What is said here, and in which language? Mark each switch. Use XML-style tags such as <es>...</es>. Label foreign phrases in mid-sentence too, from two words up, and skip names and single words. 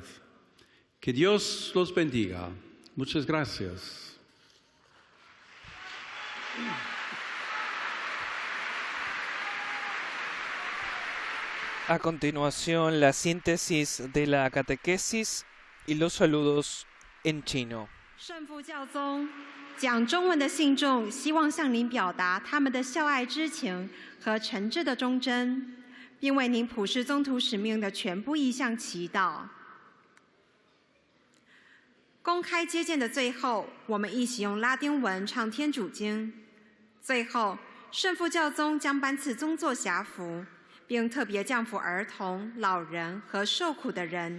<es>Que Dios los bendiga. Muchas gracias. A continuación, la síntesis de la catequesis y los saludos en chino.</es> <zh>圣父教宗讲中文的信众希望向您表达他们的孝爱之情和诚挚的忠贞，并为您普世宗徒使命的全部意向祈祷。公开接见的最后，我们一起用拉丁文唱天主经。最后，圣父教宗将颁赐宗座辖服， 并特别降福儿童、老人和受苦的人。</zh>